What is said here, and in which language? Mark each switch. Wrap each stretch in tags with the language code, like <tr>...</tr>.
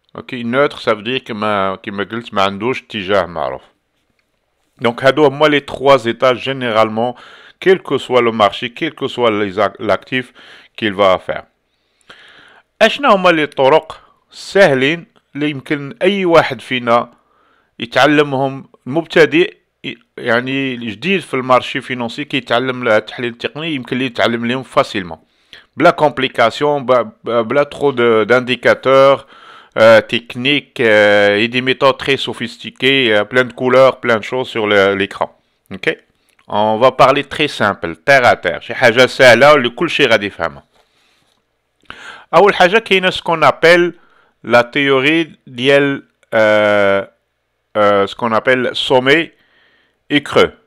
<fr>Ok, neutre, ça veut dire</fr> <ar>كما قلت ما عندوش اتجاه معروف.</ar> <fr>Donc</fr> <ar>هادو هما</ar> <fr>les trois états généralement, quel que soit le marché, quel que soit l'actif qu'il va faire.</fr> <ar>اشنا هما لي طرق سهلين اللي يمكن اي واحد فينا يتعلمهم, مبتدئ يعني جديد في المارشي فينانسي كي يتعلم التحليل التقني, يمكن ليه يتعلم لهم فاسيلمون بلا كومبليكاسيون, بلا ترو</ar> <fr>d'indicateurs techniques et des méthodes très sophistiquées, plein de couleurs, plein de choses sur l'écran. Ok, on va parler très simple, terre à terre,</fr> <ar>شي حاجه سهله اللي كل شيء غادي يفهمها. أول حاجة كاينة</ar> <fr>ce qu'on appelle la théorie</fr> <ar>ديال</ar> <fr>ce qu'on appelle sommet et creux.</fr>